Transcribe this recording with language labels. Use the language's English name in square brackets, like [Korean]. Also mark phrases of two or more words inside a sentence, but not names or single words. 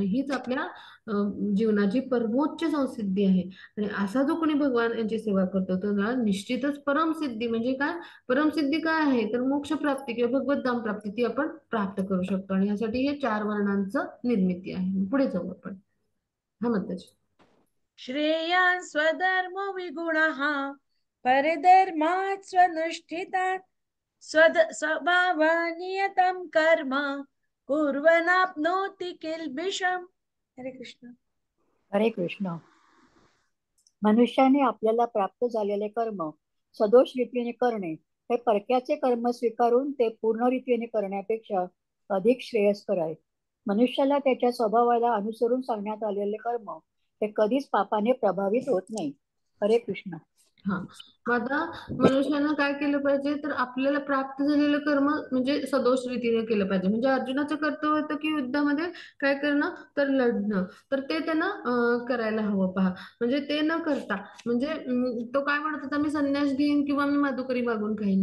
[Marathi] हीच आपल्या जीवनाची परमोच्च संसिद्धी आहे. आणि असा जो कोणी भगवान यांची सेवा करतो तो त्याला निश्चितच परमसिद्धी, म्हणजे काय परमसिद्धी काय आहे तर मोक्ष प्राप्ती किंवा भगवत धाम प्राप्ती ती आपण प्राप्त करू शकतो. आणि यासाठी हे चार वर्णांचं निर्मिती आहे. पुढे जाऊ आपण. हा म्हणतात [Sanskrit] श्रेयान् स्वधर्मो विगुणः परधर्मात् स्वनुष्ठितात् स्वभावनियतं कर्म कुर्वन्नाप्नोति किल्बिषम्. [Marathi] हरे कृष्ण. हरे कृष्ण. मनुष्याने आपल्याला प्राप्त झालेले कर्म सदोष रीतीने करणे हे परक्याचे कर्म स्वीकारून ते पूर्ण रीतीने करण्यापेक्षा अधिक श्रेयस्कर आहे. मनुष्याला त्याच्या स्वभावाला अनुसरून सांगण्यात आलेले कर्म हे कधीच पापाने प्रभावित होत नाही. हरे कृष्ण. हा. मग आता मनुष्यानं काय केलं पाहिजे तर आपल्याला प्राप्त झालेलं कर्म म्हणजे सदोष रीतीने केलं पाहिजे. म्हणजे अर्जुनाचं कर्तव्य होतं की युद्धामध्ये काय करणं तर लढणं, तर ते त्यानं करायला हवं. पहा म्हणजे ते न करता म्हणजे तो काय म्हणत होता, मी संन्यास घेईन किंवा मी माधुकरी मागून खाईन.